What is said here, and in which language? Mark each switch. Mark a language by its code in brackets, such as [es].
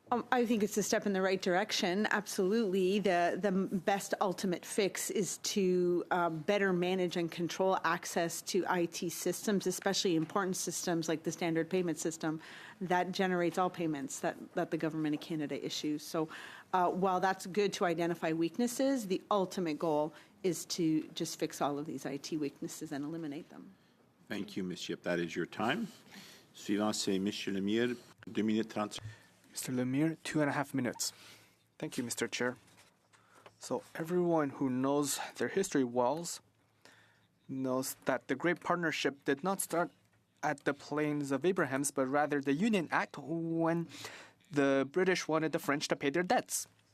[en] I think it's a step in the right direction. Absolutely. The best ultimate fix is to better manage and control access to IT systems, especially important systems like the standard payment system that generates all payments that the Government of Canada issues. So while that's good to identify weaknesses, the ultimate goal is to just fix all of these IT weaknesses and eliminate them. Thank you, Ms. Yip. That is your time. [fr] Suivant, c'est Monsieur Lemire, 2 minutes 30. [en] Mr. Lemire, 2.5 minutes. Thank you, Mr. Chair. So everyone who knows their history well knows that the Great Partnership did not start at the Plains of Abrahams, but rather the Union Act, when the British wanted the French to pay their debts.